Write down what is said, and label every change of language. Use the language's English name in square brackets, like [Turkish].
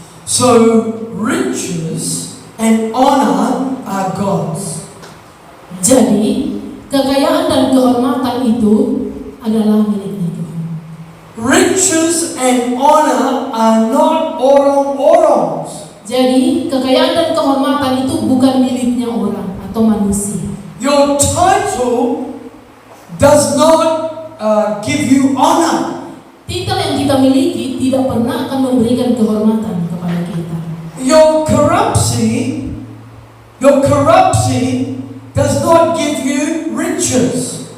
[English] So, riches and honor are God's. [Indonesian] Jadi, kekayaan dan kehormatan itu adalah miliknya Tuhan. [English] Riches and honor are not [Indonesian] orang-orang's. Jadi, kekayaan dan kehormatan itu bukan miliknya orang atau manusia. [English] Your title does not give you honor. [Indonesian] Titel yang kita miliki tidak pernah akan memberikan kehormatan kepada kita. [English] Your corruption does not give you riches.